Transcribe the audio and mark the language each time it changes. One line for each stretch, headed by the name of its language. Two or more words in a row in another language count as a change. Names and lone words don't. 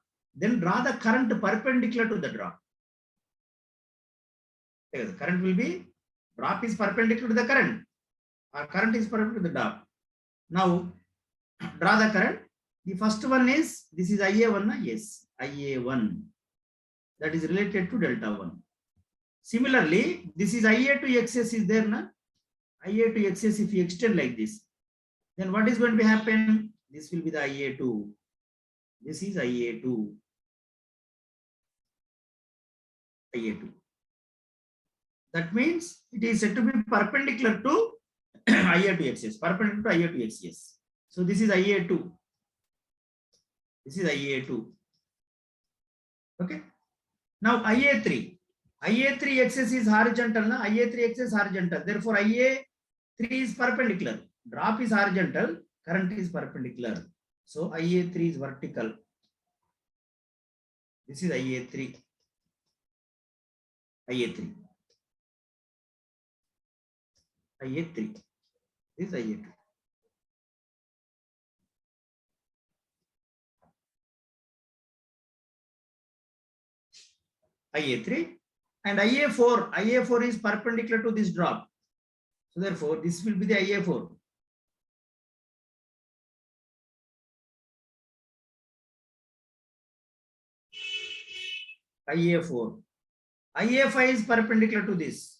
English: Then draw the current perpendicular to the drop. The current will be, drop is perpendicular to the current. Or current is perpendicular to the drop. Now draw the current. The first one is, this is IA1, yes, IA1. That is related to delta 1. Similarly, this is IA to XS is there, na? IA to XS, if you extend like this, then what is going to happen? This will be the IA2. This is IA2. IA2. That means it is said to be perpendicular to IA to XS, perpendicular to IA to XS. So this is IA2. This is IA2. Okay. Now IA3. IA3 XS is horizontal, na? IA3 XS horizontal. Therefore, IA3 is perpendicular. Drop is horizontal, current is perpendicular. So IA3 is vertical. This is IA3. IA3. IA3. This is IA2. IA3 and IA4. IA4 is perpendicular to this drop. So therefore, this will be the IA4. IA4. IA5 is perpendicular to this.